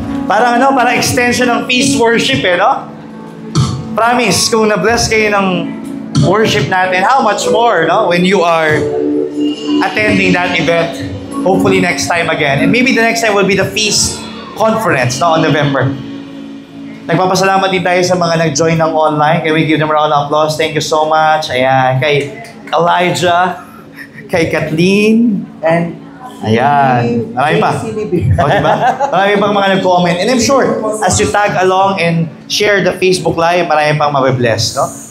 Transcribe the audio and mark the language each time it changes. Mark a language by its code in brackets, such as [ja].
[tl] Parang extension ng peace worship no? Promise, kung na-bless kayo ng worship natin, [en] how much more, [tl] no? [en] When you are attending that event, hopefully next time again. And maybe the next time will be the feast conference, no? On November. [tl] Nagpapasalamat din tayo sa mga nag-join ng online. [en] Can we give them a round of applause? Thank you so much. Ayan, kay Elijah, kay Kathleen, And [tl] ayan. Marami pa. O, diba? Marami pang mga nag-comment. [en] And I'm sure, as you tag along and share the Facebook Live, [tl] marami pang mabibless, no?